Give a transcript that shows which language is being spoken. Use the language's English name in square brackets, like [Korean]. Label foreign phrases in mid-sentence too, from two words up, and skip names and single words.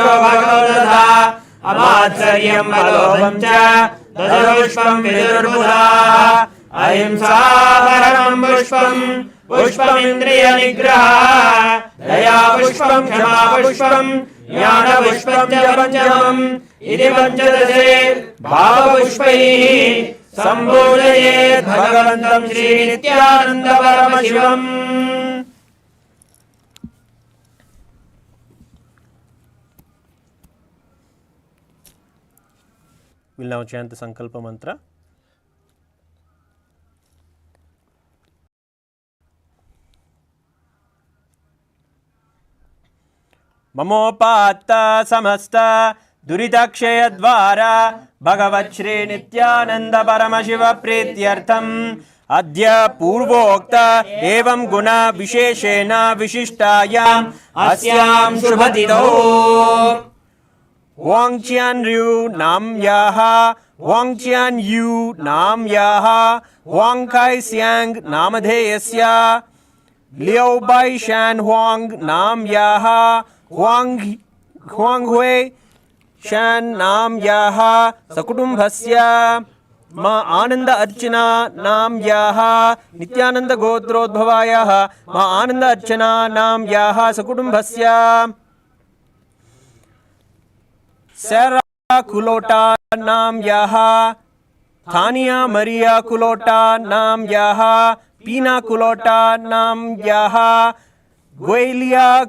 [Sanskrit] भगो तथा अमात्सर्यम् अलोभं च दशपुष्पं विदुर्बुधाः अहिंसा परमं पुष्पं पुष्पमिन्द्रियनिग्रहः दया पुष्पं क्षमा पुष्पं ज्ञानपुष्पं च पञ्चमम् इति पञ्चदशे भावपुष्पैः सम्पूजयेत् भगवन्तं श्रीनित्यानन्दपरमशिवम्। [English] We'll now chant the Sankalpa mantra. [Sanskrit] ममोपात्त समस्त दुरितक्षय द्वारा भगवत् श्री नित्यानन्द परमशिव प्रीत्यर्थम् अद्य पूर्वोक्त एवम् गुण विशेषेण विशिष्टायाम् अस्याम् शुभतिथौ Wang Qian Ryu Nam Yaha Wang Qian Yu Nam Yaha Wang Kai Siang Namadheyasya Liu Bai Shan Huang Nam Yaha Huang Hui Shan Nam Yaha Sakutumbhasya Ma Ananda Archana Nam Yaha Nityananda Gotrodbhavaya Ma Ananda Archana Nam Yaha Sakutumbhasya Sarah Kulota Nam Yaha Thania Maria Kulota Nam Yaha Pina Kulota Nam Yaha Guelia